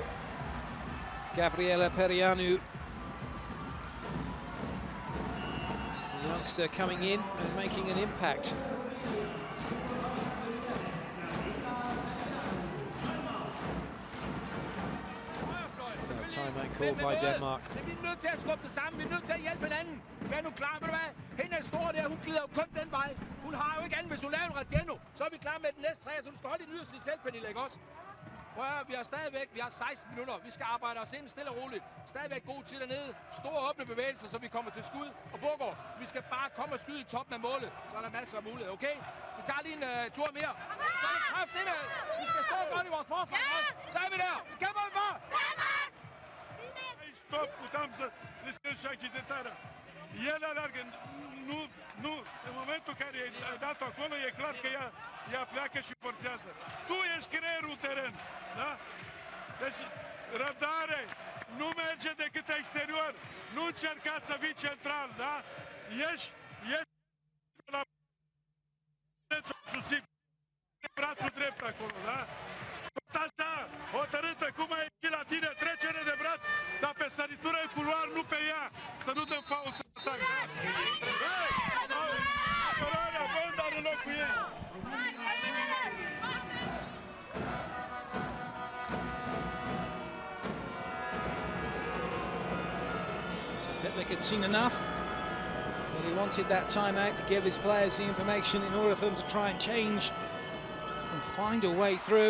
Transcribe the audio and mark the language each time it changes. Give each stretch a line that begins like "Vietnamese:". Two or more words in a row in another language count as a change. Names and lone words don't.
English: Gabriela Perianu, the youngster coming in and making an impact. Timeout called by Denmark.
Danish: Vi er nødt til at skubbe det sammen. Vi er nødt til at hjælpe hinanden. Vær nu klar, ved du hvad? Hende er stor der. Hun glider jo kun den vej. Hun har jo ikke andet. Hvis hun laver en Radiano, så er vi klar med den næste træer. Så du skal holde din yderste selv, Pernille, ikke også? Prøv at høre, vi har 16 minutter. Vi skal arbejde os ind stille og roligt. Stadigvæk god tid dernede. Store åbne bevægelser, så vi kommer til skud. Og Burgård, vi skal bare komme og skyde i toppen af målet. Så er der masser af muligheder, okay? Vi tager lige en tur mere. Så er det kraft indad. Vi skal stå godt i vores forsvar. Så er vi der. Vi kæmper vi for.
Romanian: Stop, putem să riscăm și accidentarea. El alergă, nu, în momentul în care ai dat acolo, e clar că ea pleacă și forțează. Tu ești creierul în teren, da? Deci, răbdare, nu merge decât exterior, nu încerca să vii central, da? Ești la susțin brațul drept acolo, da? Tot așa, hotărâtă, cum ai ieșit la tine, trecere de braț, dar pe săritură în culoar, nu pe ea, să nu dăm fault în atac. Apărarea, bă, dar în loc cu ei.
English: So Pitlick had seen enough, but he wanted that timeout to give his players the information in order for them to try and change and find a way through.